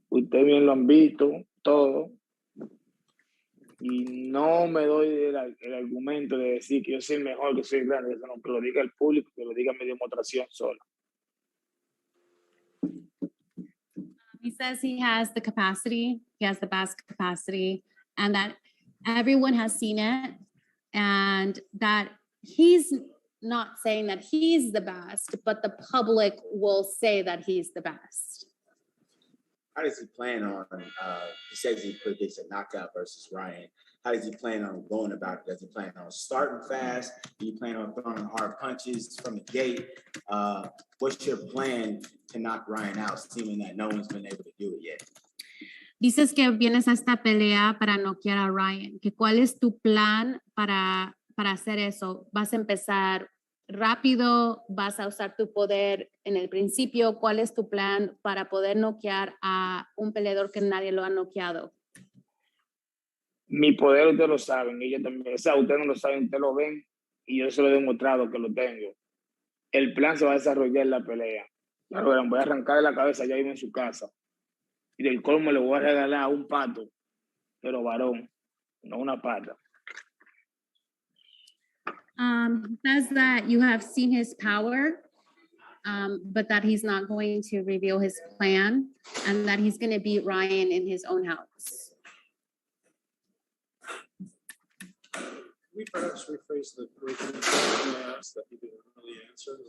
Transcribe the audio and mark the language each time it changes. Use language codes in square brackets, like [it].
[es] Ustedes bien lo han visto, todo. Y no me doy el argumento de decir que yo soy mejor, que soy grande. Eso no, que lo diga el público, que lo diga mi demostración sola. [en] He says he has the capacity, he has the best capacity, and that everyone has seen it, and that he's not saying that he's the best, but the public will say that he's the best. How does he plan on, he says he predicts a knockout versus Ryan. How does he plan on going about it? Does he plan on starting fast? Do you plan on throwing hard punches from the gate? What's your plan to knock Ryan out, seeming that no one's been able to do it yet? [es] Dices que vienes a esta pelea para noquear a Ryan. ¿Cuál es tu plan para hacer eso? ¿Vas a empezar rápido? ¿Vas a usar tu poder en el principio? ¿Cuál es tu plan para poder noquear a un peleador que nadie lo ha noqueado? Mi poder ustedes lo saben, y yo también. O sea, ustedes no lo saben, ustedes lo ven, y yo se lo he demostrado que lo tengo. El plan se va a desarrollar en la pelea. Claro, verán, voy a arrancar de la cabeza ya vivo en su casa. Y del colmo le voy a regalar un pato, pero varón, no una pata. [en] Says that you have seen his power, but that he's not going to reveal his plan, and that he's going to beat Ryan in his own house. We perhaps rephrase the original question I asked that he didn't really answer.